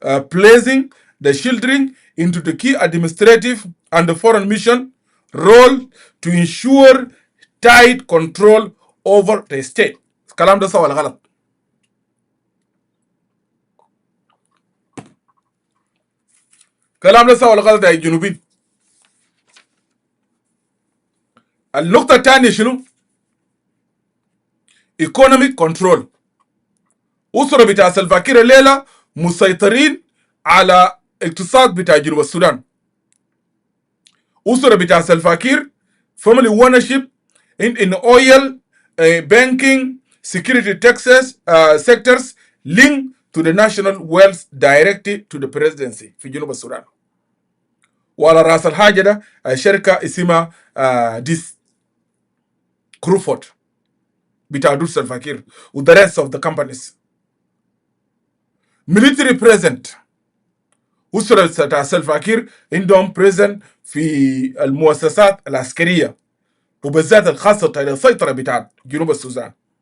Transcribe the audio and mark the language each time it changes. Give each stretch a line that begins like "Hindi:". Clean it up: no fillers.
English: Placing the children into the key administrative and the foreign mission role to ensure tight control over the state.
Arabic: الكلام ده صح ولا غلط؟ الكلام ده صح ولا غلط يا جنوبين؟ النقطة الثانية شنو؟
English: economic control.
Arabic: أسرة بتاع سلفا كير الليلة مسيطرين على اقتصاد بتاع جنوب السودان. أسرة بتاع
English: Salva Kiir family ownership in oil, banking, security taxes sectors linked to the national wealth directed to the presidency
Arabic: في جنوب السودان. وعلى رأس الحاجة ده شركة اسمها ديس كروفورد بتاع دول سلفا كير و
English: the rest of the companies. military present.
Arabic: أسرة بتاع سلفا كير عندهم present في المؤسسات العسكرية وبالذات الخاصة السيطرة بتاع جنوب السودان.